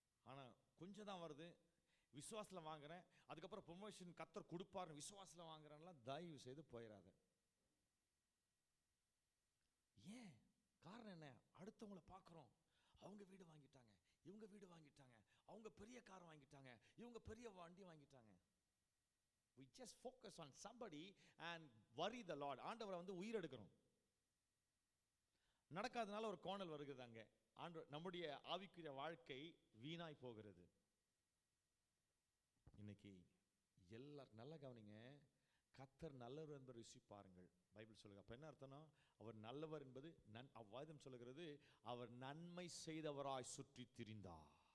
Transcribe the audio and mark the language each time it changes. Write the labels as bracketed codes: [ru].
[ta] ஆனால் கொஞ்சம் தான் வருது, விசுவாசத்தில் வாங்குறேன், அதுக்கப்புறம் ப்ரொமோஷன் கர்த்தர் கொடுப்பாருன்னு விசுவாசத்தில் வாங்குறேன்லாம் தயவு செய்து போயிடாத. ஏன்? காரணம் என்ன? அடுத்தவங்களை பார்க்குறோம், அவங்க வீடு வாங்கிட்டாங்க, இவங்க வீடு வாங்கிட்டாங்க, அவங்க பெரிய கார் வாங்கிட்டாங்க, இவங்க பெரிய வண்டி வாங்கிட்டாங்க. [en] we just focus on somebody and worry the Lord. [ta] ஆண்டவரை வந்து உயிர் எடுக்கிறோம். நடக்காதனால ஒரு கோணல் வருகிறது. அங்கே நம்முடைய ஆவிக்குரிய வாழ்க்கை வீணாய் போகிறது. இன்னைக்கு எல்லாரும் நல்லா கவனிங்க, கர்த்தர் நல்லவர் என்பதை ருசி பாருங்கள். பைபிள் சொல்லுங்க. அப்ப என்ன அர்த்தம்னா, அவர் நல்லவர் என்பது அவ்வாதம் சொல்லுகிறது, அவர் நன்மை செய்தவராய் சுற்றி திரிந்தார்.